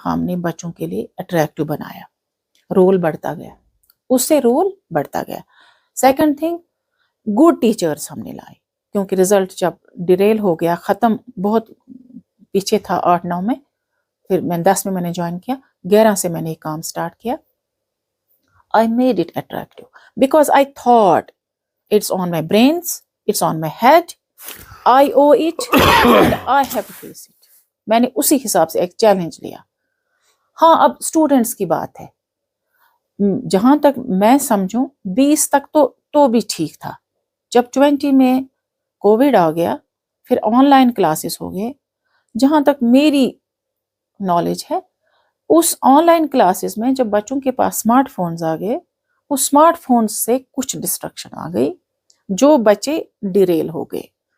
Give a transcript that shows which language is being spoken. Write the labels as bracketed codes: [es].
[hi] हमने बच्चों के लिए अट्रैक्टिव बनाया. रोल बढ़ता गया, उससे रोल बढ़ता गया. सेकंड थिंग, गुड टीचर्स हमने लाए, क्योंकि रिजल्ट जब डिरेल हो गया, ख़त्म बहुत पीछे था 8-9 में, फिर मैं 10 में मैंने ज्वाइन किया, 11 से मैंने एक काम स्टार्ट किया. [en] I made it attractive because I thought it's on my brains, it's on my head, I owe it and I have to face it. [hi] मैंने उसी हिसाब से एक चैलेंज लिया. हाँ, अब स्टूडेंट्स की बात है. जहां तक मैं समझूं 20 तक तो भी ठीक था. जब 20 में कोविड आ गया, फिर ऑनलाइन क्लासेस हो गए. जहां तक मेरी नॉलेज है, उस ऑनलाइन क्लासेस में जब बच्चों के पास स्मार्टफोन्स आ गए, उस स्मार्टफोन्स से कुछ डिस्ट्रक्शन आ गई, जो बच्चे डिरेल हो गए.